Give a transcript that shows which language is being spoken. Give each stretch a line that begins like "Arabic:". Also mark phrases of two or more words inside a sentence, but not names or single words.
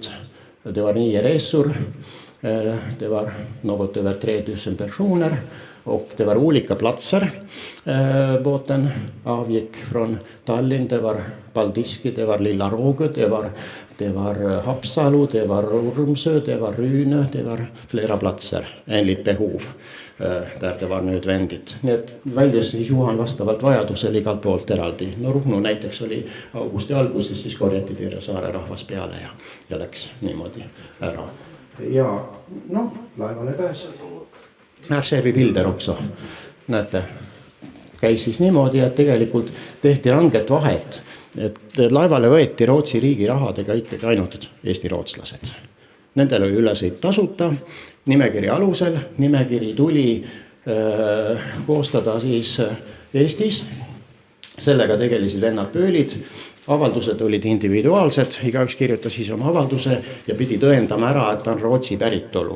Swedish: Det var 9 resor, det var något över 3000 personer och det var olika platser. Båten avgick från Tallinn, det var Paldiski, det var Lilla Rågö, det var Haapsalu, det var Urmsö, det var Rynö, det var flera platser enligt behov där det var nödvändigt.
Estonian: Need väljus siis Juhan vastavalt vajadusel igalt poolt eraldi. No Ruhnu näiteks oli augusti alguses, siis korjati Türe saare rahvas peale ja läks niimoodi ära. Ja no, laevale pääs.
Swedish: Här ser vi bilder också.
Estonian: Näete, käis siis niimoodi, et tegelikult tehti ranget vahet, et laevale võeti Rootsi riigi rahadega ikkagi ainult Eesti rootslased. Nendel oli ülesõit tasuta, nimekiri alusel, nimekiri tuli koostada siis Eestis, sellega tegelisid vennad Pöölid, avaldused olid individuaalsed, igaüks kirjutas siis oma avalduse ja pidi tõendama ära, et ta on Rootsi päritolu.